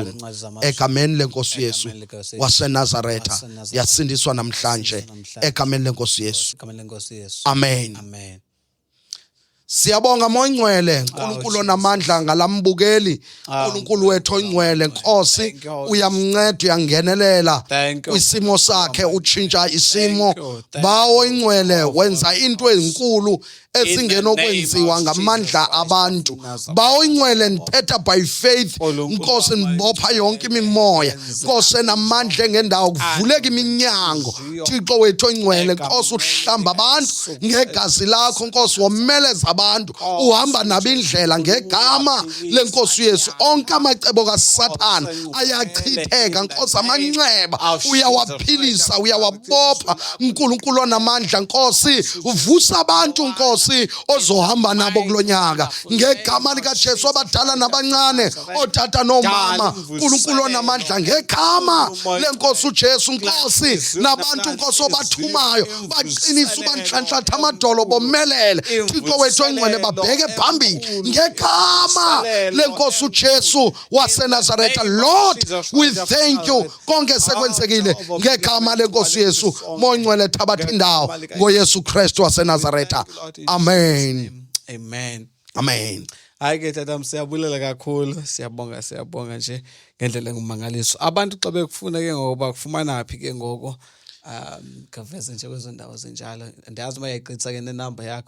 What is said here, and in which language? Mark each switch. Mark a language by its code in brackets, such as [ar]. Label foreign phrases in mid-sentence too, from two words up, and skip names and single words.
[zu] Incwadi zamazulu. Egameni lenkosi uYesu Egameni lenkosi uYesu. waseNazaretha. waseNazaretha. Yasindiswa namhlanje. Yasindiswa namhlanje. Egameni lenkosi uYesu. Egameni lenkosi uYesu. Amen. Amen. Siyabonga moyingcwele uNkulunkulu onamandla ngalambukeli uNkulunkulu wethu oyingcwele Nkosi [en] Thank you, Holy [zu] uyamnceda uyangenelela [en] Thank you. [xh] kwisimo sakhe utshintsha isimo [en] Thank you. [xh] bawo ingcwele wenza into ezinkulu ezingenokwenziwa of ngamandla Jesus Christ abantu of Nazareth. bawo ingcwele ndithetha [en] by faith [xh] Nkulunkulu Nkosi ndibopha Almighty, yonke imimoya yenza Nkosi namandla engendawo kuvuleka iminyango Thixo wethu oyingcwele Nkosi uhlamba abantu ngegazi lakho Nkosi womeleza abantu uhamba nabo indlela ngegama lenkosi uYesu onke amacebo kaSathana ayachitheka Nkosi amanxeba uyawaphilisa uyawabopha uNkulunkulu onamandla Nkosi uvusa abantu Nkosi ozohamba nabo kulonyaka ngegama lika Jesu abadala nabancane othatha nomama uNkulunkulu onamandla ngegama lenkosi uJesu Nkosi nabantu Nkosi obathumayo baqinisa ubanhlanhlatha amadolo bomelele Thixo wethu oyingcwele babheke phambili ngegama lenkosi uJesu waseNazaretha [en] Lord we thank you [xh] konke sekwenzekile ngegama lenkosi Yesu moyingcwele thabatha indawo ngoYesu Kristu waseNazaretha amen Amen. amen Hayi ke tata siyabulela kakhulu siyabonga nje ngendlela engumangaliso abantu xa bekufuna ke ngoba kufumana phi ke ngoko kaveze nje kwezo ndawo zenjalo ndiyazi mayayiqitsa ke nenamba yakho